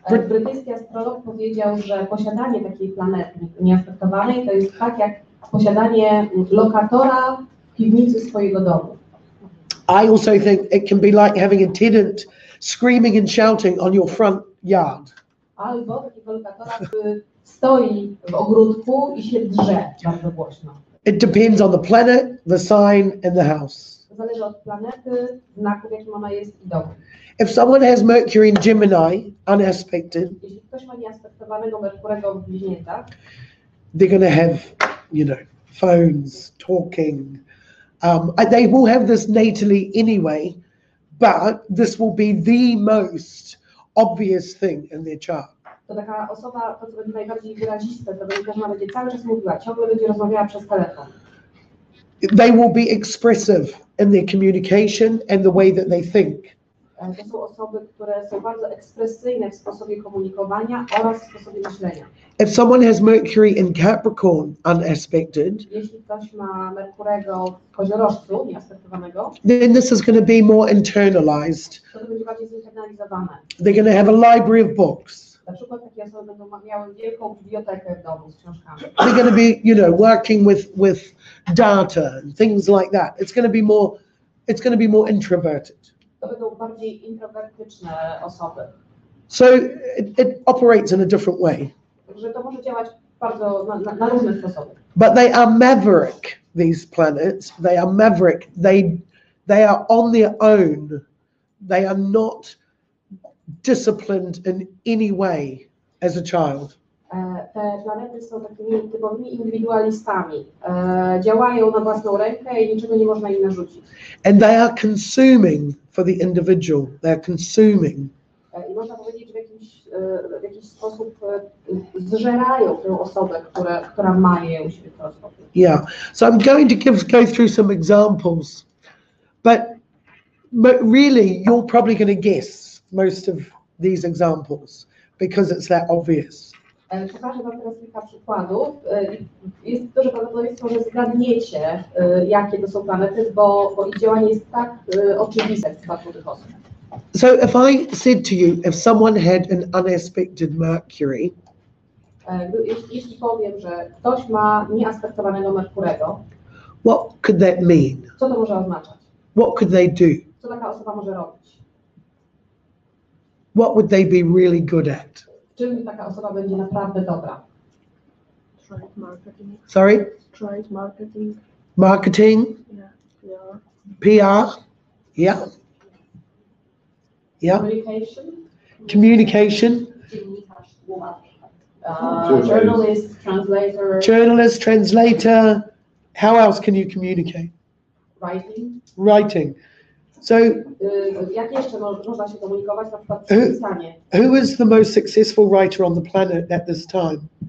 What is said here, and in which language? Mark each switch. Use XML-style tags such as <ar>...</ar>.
<pl>Brytyjski astrolog powiedział, że posiadanie takiej planety nieaspektowanej to jest tak jak posiadanie lokatora w piwnicy swojego domu.</pl> <en>I also think it can be like having a tenant screaming and shouting on your front yard.</en> <pl>Albo takiego lokatora, który stoi w ogródku i się drze bardzo głośno.</pl> <en>It depends on the planet, the sign and the house.</en> <pl>Zależy od planety, znaku, w jakim ona jest i domu.</pl> <en>If someone has Mercury in Gemini, unaspected,</en> <pl>jeśli ktoś ma nieaspektowanego Merkurego w bliźniętach,</pl> <en>they're going to have, phones, talking. They will have this natally anyway, but this will be the most obvious thing in their chart.</en> <pl>To taka osoba, to co będzie najbardziej wyraziste, to będzie też, ona będzie cały czas mówiła, ciągle będzie rozmawiała przez telefon.</pl> <en>They will be expressive in their communication and the way that they think.</en> <pl>To są osoby, które są bardzo ekspresyjne w sposobie komunikowania oraz w sposobie myślenia.</pl> <en>If someone has Mercury in Capricorn unaspected,</en> <pl>jeśli ktoś ma Merkurego w koziorożcu, nieaspektowanego,</pl> <en>then this is going to be more internalized.</en> <pl>to będzie bardziej zinternalizowane.</pl> <en>They're going to have a library of books.</en> <pl>Na przykład takie osoby będą miały wielką bibliotekę w domu z książkami.</pl> <en>They're going to be, working with data and things like that. It's going to be more introverted.</en> <pl>To będą bardziej introwertyczne osoby.</pl> <en>So it operates in a different way.</en> <pl>Także to może działać bardzo na różne sposoby.</pl> <en>But they are maverick, these planets. They are maverick. They are on their own. They are not disciplined in any way as a child.</en> <pl>Te planety są takimi typowymi indywidualistami. Działają na własną rękę i niczego nie można im narzucić.</pl> <en>And they are consuming for the individual. They are consuming.</en> <pl>I można powiedzieć, że w jakiś sposób zżerają tę osobę, która ma je u siebie w horoskopie.</pl> <en>Yeah. So I'm going to go through some examples, but really you're probably going to guess most of these examples because it's that obvious.</en> <pl>Pokażę wam teraz kilka przykładów. Jest duże prawdopodobieństwo, że zgadniecie, jakie to są planety, bo ich działanie jest tak oczywiste w przypadku tych osób.</pl> <en>So if I said to you, if someone had an unaspected Mercury,</en> <pl>jeśli powiem, że ktoś ma nieaspektowanego Merkurego,</pl> <en>what could that mean?</en> <pl>co to może oznaczać?</pl> <en>What could they do?</en> <pl>Co taka osoba może robić?</pl> <en>What would they be really good at?</en> <pl>Czym taka osoba będzie naprawdę dobra?</pl> <en>Trade marketing. Sorry? Trade marketing. Marketing? Yeah. PR? Yeah. Yeah. Communication. Journalist, translator. Journalist, translator. How else can you communicate? Writing. So,</en> <pl>jak jeszcze można się komunikować, na przykład przy pisanie?</pl> <en>Who is the most successful writer on the planet at this time?</en>